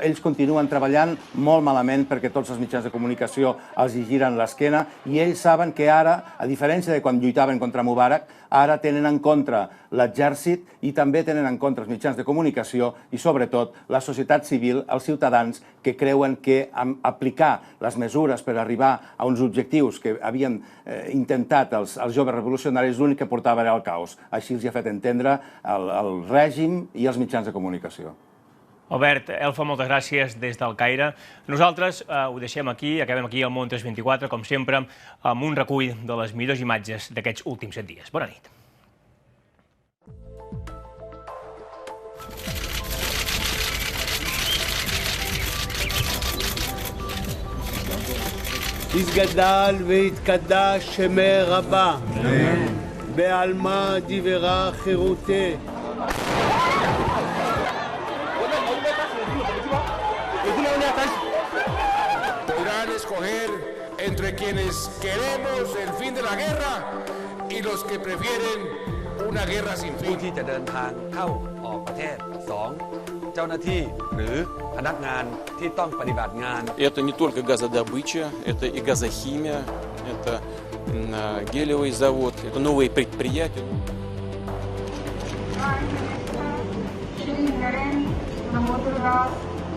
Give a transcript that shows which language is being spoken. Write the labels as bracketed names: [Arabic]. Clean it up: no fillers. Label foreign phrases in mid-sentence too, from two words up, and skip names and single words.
[Catalan] Ells continuen treballant molt malament perquè tots els mitjans de comunicació els hi giren l'esquena, i ells saben que ara, a diferència de quan lluitaven contra Mubarak, ara tenen en contra l'exèrcit i també tenen en contra els mitjans de comunicació i, sobretot, la societat civil, els ciutadans que creuen que aplicar les mesures per arribar a uns objectius que havien intentat els joves revolucionaris l'únic que portava era el caos. Així els ha fet entendre el règim i els mitjans de comunicació. Albert, Elfa, moltes gràcies des del Caire. Nosaltres ho deixem aquí, acabem aquí al Món 324, com sempre, amb un recull de les millors imatges d'aquests últims 7 dies. Bona nit. [Aramaic] יתגדל ויתקדש שמי רבה, בעלמא דברה חירותי. [Spanish] Podrán escoger entre quienes queremos el fin de la guerra y los que prefieren una guerra sin fin. [Thai] ผู้ที่จะเดินทางเข้าออกประเทศ 2. เจ้าหน้าที่หรือพนักงานที่ต้องปฏิบัติงาน [Russian] Это не только газодобыча, это и газохимия, это гелевый завод, это новые предприятия.